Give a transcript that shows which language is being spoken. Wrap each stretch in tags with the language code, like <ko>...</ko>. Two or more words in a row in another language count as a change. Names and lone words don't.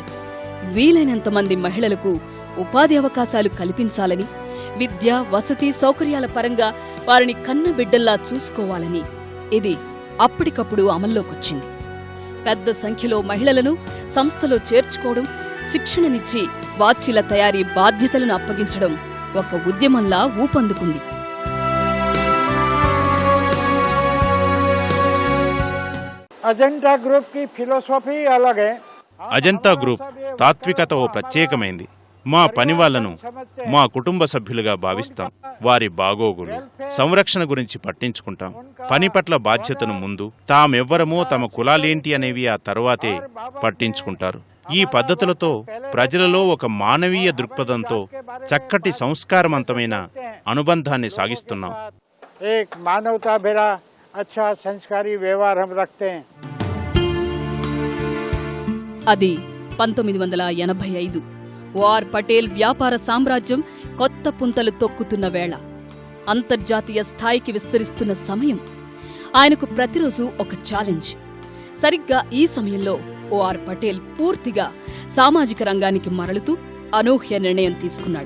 <te>వీలైనంత మంది మహిళలకు ఉపాధి అవకాశాలు కల్పించాలని, విద్య, వసతి సౌకర్యాల పరంగా వారిని కన్నబిడ్డల్లా చూసుకోవాలని ఇది అప్పటికప్పుడు అమల్లోకొచ్చింది. పెద్ద సంఖ్యలో మహిళలను సంస్థలో చేర్చుకోవడం, శిక్షణనిచ్చి వాచీల తయారీ బాధ్యతలను అప్పగించడం ఒక ఉద్యమంలా ఊపందుకుంది.</te> <hi>अजंता ग्रुप की फिलोसॉफी अलग है.</hi> <te>అజంతా గ్రూప్ తాత్వికత ఓ ప్రత్యేకమైంది. మా పనివాళ్లను మా కుటుంబ సభ్యులుగా భావిస్తాం. వారి బాగోగులు, సంరక్షణ గురించి పట్టించుకుంటాం. పని పట్ల బాధ్యతను ముందు, తామెవ్వరమో తమ కులాలేంటి అనేవి ఆ తర్వాతే పట్టించుకుంటారు. ఈ పద్ధతులతో ప్రజలలో ఒక మానవీయ దృక్పథంతో చక్కటి సంస్కారవంతమైన అనుబంధాన్ని సాగిస్తున్నాం.</te> <hi>अच्छा संस्कारी व्यवहार हम रखते हैं.</hi> <te>అది 1985. ఓఆర్ పటేల్ వ్యాపార సామ్రాజ్యం కొత్త పుంతలు తొక్కుతున్న వేళ, అంతర్జాతీయ స్థాయికి విస్తరిస్తున్న సమయం. ఆయనకు ప్రతిరోజు ఒక ఛాలెంజ్. సరిగ్గా ఈ సమయంలో ఓఆర్ పటేల్ పూర్తిగా సామాజిక రంగానికి మరలుతూ అనూహ్య నిర్ణయం తీసుకున్నాడు.</te>